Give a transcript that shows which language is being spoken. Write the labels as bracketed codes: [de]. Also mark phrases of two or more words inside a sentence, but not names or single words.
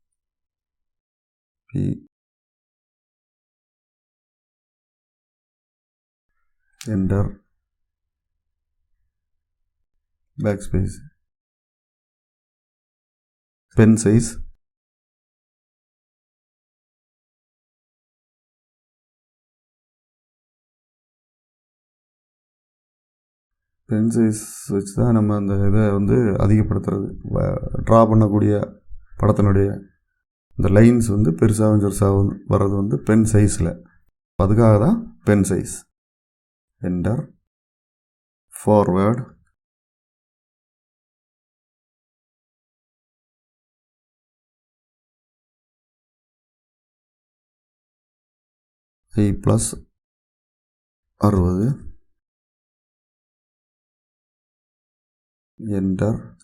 [en] P Enter backspace. Pen size [ta] வச்சு தான் நம்ம அந்த இதை அதிகப்படுத்துறது. ட்ரா பண்ணக்கூடிய படத்தினுடைய இந்த லைன்ஸ் பெருசாகவும் சிறுசாகவும் வர்றது [en] pen size-il. [ta] அதுக்காக தான் [en] pen size. Enter forward I plus 60 என்டர்.